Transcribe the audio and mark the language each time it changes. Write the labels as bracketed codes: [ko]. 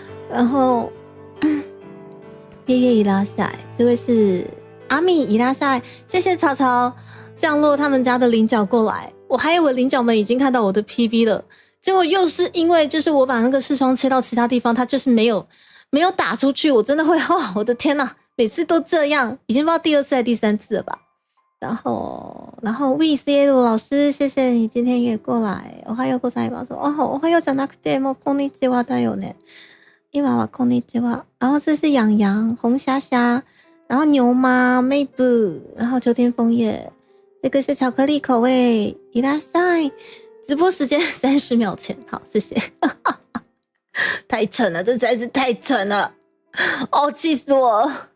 [zh] 然后夜伊拉塞，这位是阿米伊拉塞，谢谢草草降落他们家的菱角过来，我还以为菱角们已经看到我的 PV 了，结果又是因为就是我把那个视窗切到其他地方，它就是没有打出去，我真的会我的天哪，每次都这样，已经不知道第2次还是第3次了吧。然后 VCL 老师，谢谢你今天也过来。 [ja] おはようございます。おはようじゃなくてもうこんにちはだよね。今はこんにちは。 [zh] 然后这是养羊、红虾虾，然后牛妈、妹布，然后秋天枫叶，这个是巧克力口味。 [ja] いらっしゃい。 [zh] 直播时间30秒前，好，谢谢。太蠢了，这实在是太蠢了，气死我了。